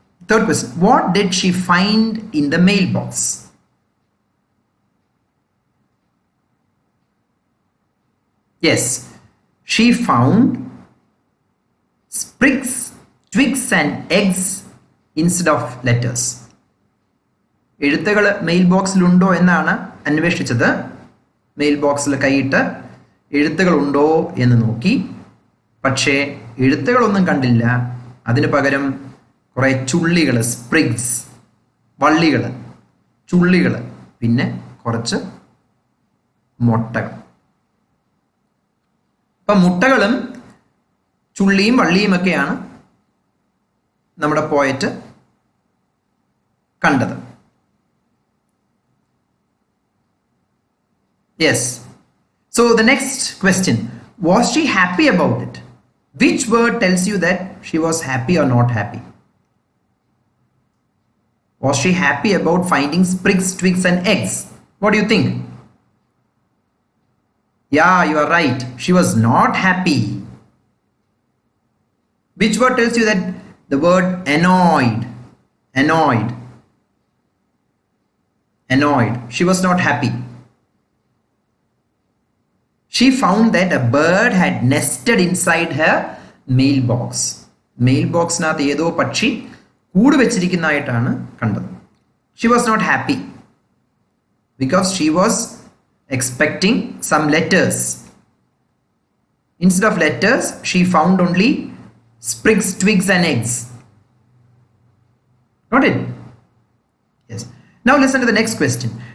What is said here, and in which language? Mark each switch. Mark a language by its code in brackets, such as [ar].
[en] Third question, what did she find in the mailbox? Yes, she found sprigs, twigs and eggs instead of letters. [ml] എഴുത്തുകൾ mail ബോക്സിലുണ്ടോ എന്നാണ് അന്വേഷിച്ചത്. Mail ബോക്സിൽ കൈയിട്ട് എഴുത്തുകളുണ്ടോ എന്ന് നോക്കി. പക്ഷേ എഴുത്തുകളൊന്നും കണ്ടില്ല. അതിനു പകരം കുറേ ചുള്ളികൾ, സ്പ്രിഗ്സ്, വള്ളികൾ, ചുള്ളികൾ, പിന്നെ കുറച്ച് മുട്ടകൾ. അപ്പം മുട്ടകളും ചുള്ളിയും വള്ളിയും ഒക്കെയാണ് നമ്മുടെ പോയറ്റ് കണ്ടത്. [en] Yes. So the next question, was she happy about it? Which word tells you that she was happy or not happy? Was she happy about finding sprigs, twigs and eggs? What do you think? Yeah, you are right. She was not happy. Which word tells you that? The word annoyed. Annoyed. Annoyed. She was not happy. She found that a bird had nested inside her mailbox. [ml] Mailbox-നകത്ത് ഏതോ പക്ഷി കൂട് വെച്ചിരിക്കുന്നതായിട്ടാണ് കണ്ടത്. [en] She was not happy because she was expecting some letters. Instead of letters, she found only sprigs, twigs and eggs. Got it? Yes. Now listen to the next question.